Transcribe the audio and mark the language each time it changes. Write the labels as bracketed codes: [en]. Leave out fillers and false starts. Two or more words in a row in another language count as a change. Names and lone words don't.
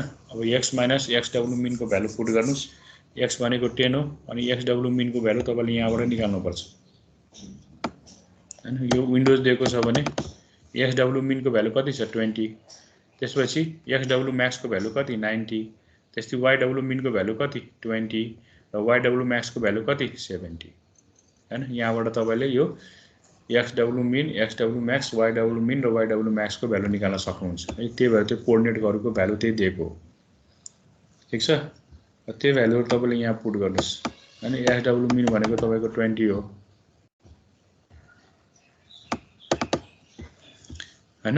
[ne] अब x माइनस xw मिन को [en] value put [ne] गर्नुस्। x भनेको 10 हो अनि xw मिन को भ्यालु तपाईले यहाँबाट निकाल्नु पर्छ हैन। यो विन्डोज दिएको छ भने xw मिन को भ्यालु कति छ 20, त्यसपछि xw max को भ्यालु कति 90, त्यस्तै yw मिन को भ्यालु कति 20 र yw max को भ्यालु कति 70 हैन। यहाँबाट तपाईले यो xw min, xw max, yw min र yw max को भ्यालु निकाल्न सक्नुहुन्छ है। त्यही भएर त्यो कोअर्डिनेटहरुको भ्यालु त्यही दिएको हो। ठीक छ। त्यो भ्यालुहरु तपाईले यहाँ पुट गर्नुस् हैन। xw min भनेको तपाईको 20 हो हैन।